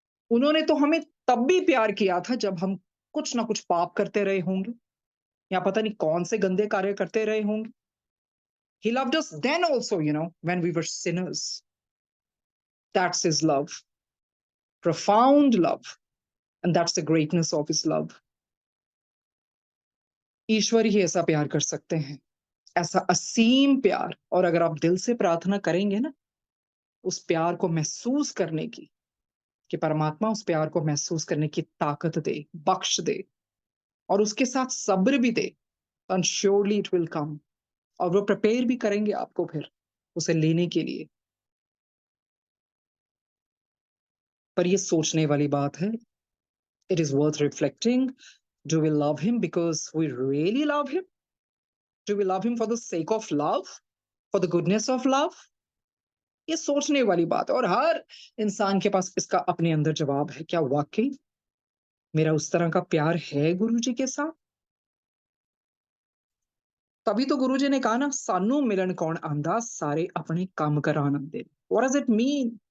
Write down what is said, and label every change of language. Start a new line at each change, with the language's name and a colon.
Hindi: उन्होंने तो हमें तब भी प्यार किया था जब हम कुछ ना कुछ पाप करते रहे होंगे या पता नहीं कौन से गंदे कार्य करते रहे होंगे.
English: He loved us then also, when we were sinners. That's his love. Profound love. And that's the greatness of his love.
Hindi: ईश्वर ही ऐसा प्यार कर सकते हैं, ऐसा असीम प्यार. और अगर आप दिल से प्रार्थना करेंगे ना उस प्यार को महसूस करने की, कि परमात्मा उस प्यार को महसूस करने की ताकत दे, बख्श दे और उसके साथ सब्र भी दे,
English: and surely it will come.
Hindi: और वो प्रिपेयर भी करेंगे आपको फिर उसे लेने के लिए. पर ये सोचने वाली बात है.
English: It is worth reflecting. Do we love him because we really love him? Do we love him for the sake of love? For the goodness of love?
Hindi: ये सोचने वाली बात है और हर इंसान के पास इसका अपने अंदर जवाब है. क्या वाकई मेरा उस तरह का प्यार है गुरुजी के साथ? तभी तो गुरुजी ने कहा ना,
Punjabi: सानू मिलन कौन आंदा सारे अपने काम कराना दे.
English: What does it mean?